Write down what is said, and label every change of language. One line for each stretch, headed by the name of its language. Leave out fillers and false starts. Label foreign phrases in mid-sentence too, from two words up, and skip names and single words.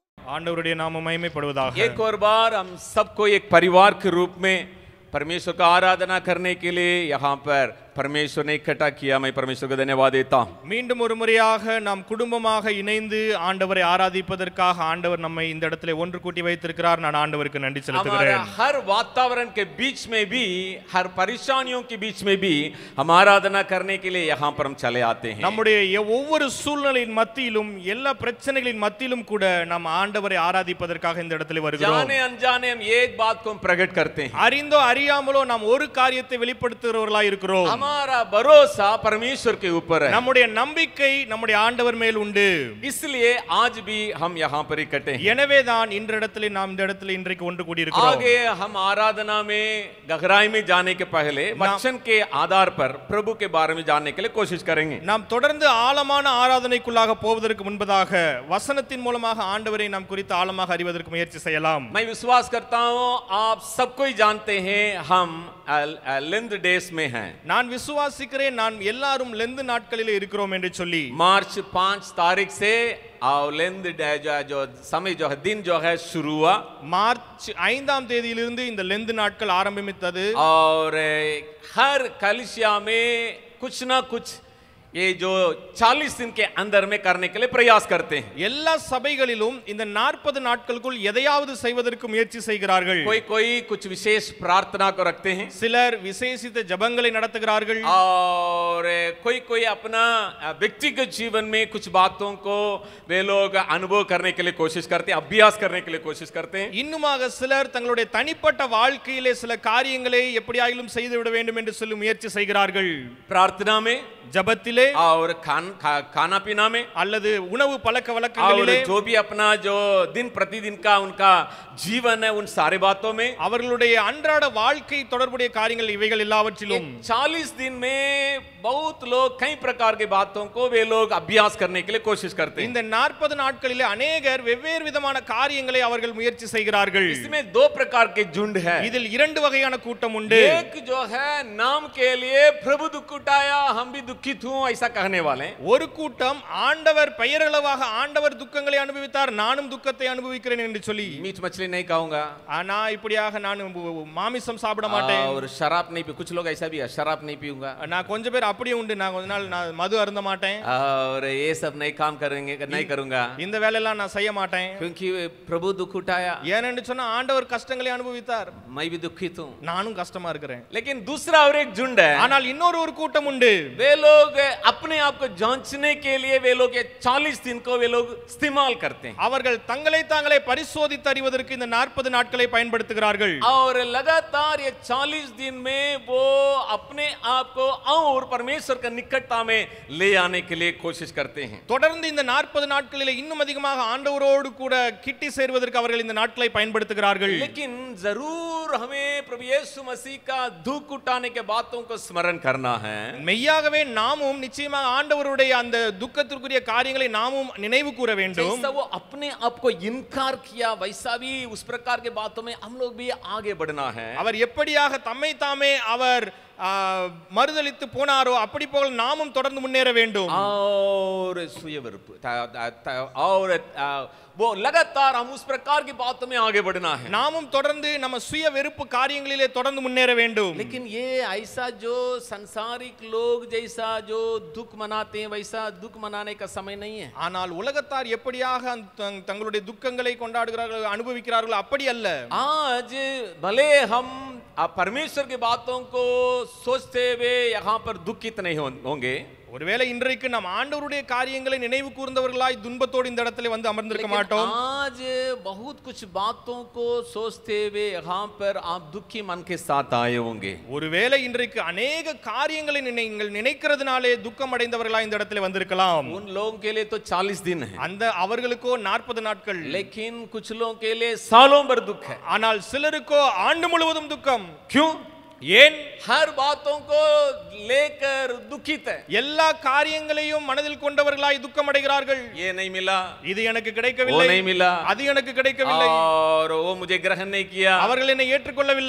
Tamil: ஆண்டவருடைய நாமம் மகிமைப்படுவதாக.
Hindi: एक और बार हम सबको एक परिवार के रूप में परमेश्वर का आराधना करने के लिए यहाँ पर परमेश्वर ने इकट्ठा किया. मैं परमेश्वर को धन्यवाद देता हूँ.
Tamil: மீண்டும் ஒரு முறையாக நாம் குடும்பமாக இணைந்து ஆண்டவரை ஆராதிப்பதற்காக ஆண்டவர் நம்மை இந்த இடத்திலே ஒன்று கூட்டி வைத்திருக்கிறார். நான் ஆண்டவருக்கு நன்றி செலுத்துகிறேன்.
Hindi: हर वातावरण के बीच में भी, हर परेशानियों के बीच में भी हम आराधना करने के लिए यहाँ पर हम चले आते हैं.
Tamil: நம்முடைய ஒவ்வொரு சூழ்நிலையின் மத்தியிலும் எல்லா பிரச்சனைகளின் மத்தியிலும் கூட நாம் ஆண்டவரை ஆராதிப்பதற்காக இந்த இடத்திலே வருகிறோம்.
Hindi: जाने अनजाने हम एक बात को प्रकट करते हैं.
Tamil: அறிந்தோ அறியாமலோ நாம் ஒரு காரியத்தை வெளிப்படுத்துகிறவர்களாய் இருக்கிறோம்.
Hindi: हमारा भरोसा परमेश्वर के ऊपर है.
Tamil: நம்முடைய நம்பிக்கை நம்முடைய ஆண்டவர் மேல் உண்டு.
Hindi: इसलिए आज भी हम यहाँ पर इकट्ठे हैं.
Tamil: எனவே தான் இந்த இடத்திலே நாம் இந்த இடத்திலே இன்றைக்கு ஒன்று கூடி இருக்கிறோம்.
Hindi: आगे हम आराधना में गहराई में जाने के पहले वचन के आधार पर प्रभु के बारे में जानने के लिए कोशिश करेंगे.
Tamil: நாம் தொடர்ந்து ஆழமான ஆராதனைக்குள்ளாக போவதற்கு முன்பதாக வசனத்தின் மூலமாக ஆண்டவரை நாம் குறித்து ஆழமாக அறிவதற்கு முயற்சி செய்யலாம்.
Hindi: मैं विश्वास करता हूँ आप सबको ही जानते हैं हम
English: Lent days
Hindi: में हैं.
Tamil: நான் விசுவாசிக்கிறேன் நாம் எல்லாரும் லெந்து நாட்களிலே இருக்கிறோம் என்று சொல்லி.
Hindi: मार्च 5 तारीख से और लेंथ जो समय जो है दिन जो है शुरू हुआ.
Tamil: மார்ச் 5ஆம் தேதியிலிருந்து இந்த லெந்து நாட்கள் ஆரம்பித்தது.
Hindi: और हर कलिसिया में कुछ ना कुछ ये जो 40 दिन के अंदर में करने के लिए प्रयास करते हैं.
Tamil: எல்லா சபைகளிலும் இந்த 40 நாட்களுக்குள் எதையாவது செய்வதற்கு முயற்சி செய்கிறார்கள்.
Hindi: कोई कुछ विशेष प्रार्थना को रखते हैं.
Tamil: சிலர் விசேஷித்த ஜெபங்களை நடத்துகிறார்கள்.
Hindi: और कोई अपना व्यक्तिगत जीवन में कुछ बातों को वे लोग अनुभव करने के लिए कोशिश करते हैं, अभ्यास करने के लिए कोशिश करते हैं.
Tamil: இன்னுமாக சிலர் தங்களுடைய தனிப்பட்ட வாழ்க்கையிலே சில காரியங்களை எப்படியாயிலும் செய்து விட வேண்டும் என்று சொல்லி முயற்சி செய்கிறார்கள்.
Hindi: प्रार्थना में,
Tamil: ஜெபத்திலே
Hindi: और खाना पीना में,
Tamil: அல்லது உணவு பழக்க வழக்கங்களிலே,
Hindi: और जो भी अपना जो दिन प्रतिदिन का उनका जीवन है उन सारे बातों में,
Tamil: அவர்களுடைய அன்றாட வாழ்க்கை தொடர்புடைய காரியங்கள் இவைகள் எல்லாவற்றிலும்
Hindi: 40 दिन में बहुत लोग कई प्रकार की बातों को वे लोग अभ्यास करने के लिए कोशिश करते हैं.
Tamil: இந்த 40 நாட்களிலே अनेகர் வெவ்வேறு விதமான காரியங்களை அவர்கள் முயற்சி செய்கிறார்கள்.
Hindi: इसमें दो प्रकार के झुंड है.
Tamil: இதில் இரண்டு வகையான கூட்டம் உண்டு.
Hindi: एक जो है नाम के लिए प्रभु दुख उठाया हम भी दुखित हूं ऐसा कहने वाले.
Tamil: ஒரு கூட்டம் ஆண்டவர் பெயரளவாக ஆண்டவர் துக்கங்களை அனுபவித்தார் நானும் துக்கத்தை அனுபவிக்கிறேன் என்று சொல்லி.
Hindi: मीट मछली नहीं खाऊंगा,
Tamil: நான் இப்படியாக நான் மாமிசம் சாப்பிட மாட்டேன்.
Hindi: और शराब नहीं पी, कुछ लोग ऐसा भी है शराब नहीं पीऊंगा.
Tamil: நான் கொஞ்சம் பேர் அப்படியே உண்டு, நான் கொஞ்ச நாள் நான் மது அருந்த மாட்டேன்.
Hindi: और ये सब नहीं काम करेंगे, नहीं करूंगा,
Tamil: இந்த வேலையெல்லாம் நான் செய்ய மாட்டேன்.
Hindi: क्योंकि प्रभु दुख उठाया.
Tamil: ஏனென்று சொன்னா ஆண்டவர் கஷ்டங்களை அனுபவித்தார்,
Hindi: मैं भी दुखित हूं,
Tamil: நானும் கஷ்டமா இருக்கிறேன்.
Hindi: लेकिन दूसरा और एक झुंड है.
Tamil: ஆனால் இன்னொரு ஒரு கூட்டம் உண்டு.
Hindi: वे लोग अपने आप को जांचने के लिए वे लोग ये 40 दिन को वे लोग इस्तेमाल करते हैं.
Tamil: அவர்கள் தங்களை தாங்களே பரிசோதித்து அறிவதற்கு இந்த 40 நாட்களை பயன்படுத்துகிறார்கள்.
Hindi: और लगातार ये 40 दिन में वो अपने आप को और परमेश्वर का निकटता में ले आने के लिए कोशिश करते हैं.
Tamil: தொடர்ந்து இந்த 40 நாட்களிலே இன்னும் அதிகமாக ஆண்டவரோடு கூட கிட்டி சேர்வதற்கு அவர்கள் இந்த நாட்களை பயன்படுத்துகிறார்கள்.
Hindi: लेकिन जरूर हमें प्रभु यीशु मसीह का दुख उठाने के बातों को स्मरण करना है.
Tamil: மெய்யாகவே நாமும் நிச்சயமாக ஆண்டவருடைய அந்த துக்கத்திற்குரிய காரியங்களை நாமும் நினைவு கூற வேண்டும்.
Hindi: जैसा वो अपने आप को इनकार किया वैसा भी उस प्रकार के बातों में हम लोग भी आगे बढ़ना है.
Tamil: அவர் எப்படியாக தம்மை தாமே அவர் மறுதலித்து போனாரோ அப்படி போல நாமும் தொடர்ந்து முன்னேற வேண்டும்.
Hindi: और सुय विरुप और वो लगातार हम उस प्रकार की बातों में आगे बढ़ना है.
Tamil: நாமும் தொடர்ந்து நம்ம சுய வெறுப்பு காரியங்களிலே தொடர்ந்து முன்னேற வேண்டும்.
Hindi: लेकिन ये ऐसा जो संसारिक लोग जैसा जो दुख मनाते हैं वैसा दुख मनाने का समय नहीं है.
Tamil: ஆனால் உலகத்தார் எப்படியாக தங்களுடைய துக்கங்களை கொண்டாடுகிறார்கள் அனுபவிக்கிறார்கள் அப்படி அல்ல.
Hindi: आज भले हम परमेश्वर की बातों को सोचते हुए यहाँ पर दुखित नहीं होंगे.
Tamil: ஒருவேளை இன்றைக்கு நாம் ஆண்டவருடைய காரியங்களை நினைவு கூர்ந்தவர்களாய் துன்பத்தோடு இந்த இடத்துல வந்து அமர்ந்திருக்க மாட்டோம்.
Hindi: आज बहुत कुछ बातों को सोचते हुए यहाँ पर आप दुखी मन के साथ आए होंगे.
Tamil: ஒருவேளை இன்றைக்கு अनेक காரியங்களை நீங்கள் நினைக்கிறதுனாலே துக்கம் அடைந்தவர்களாய் இந்த இடத்துல வந்திருக்கலாம்.
Hindi: उन लोगों के लिए तो 40 दिन है,
Tamil: அந்த அவர்களுக்கோ 40 நாட்கள்.
Hindi: लेकिन कुछ लोगों के लिए सालों भर दुख है.
Tamil: ஆனால் சிலருக்கோ ஆண்டு முழுவதும் துக்கம்.
Hindi: क्यों?
Tamil: ஏன்
Hindi: हर बातों को लेकर दुखित है।
Tamil: எல்லா காரியங்களையும் மனதில் கொண்டவர்களாய் துக்கம் அடைகிறார்கள்?
Hindi: ये नहीं मिला,
Tamil: இது எனக்கு
Hindi: वो
Tamil: கிடைக்கவில்லை,
Hindi: नहीं मिला,
Tamil: அது எனக்கு கிடைக்கவில்லை,
Hindi: और वो मुझे ग्रहण नहीं किया,
Tamil: அவர்கள் என்னை ஏற்றுக்கொள்ளவில்லை,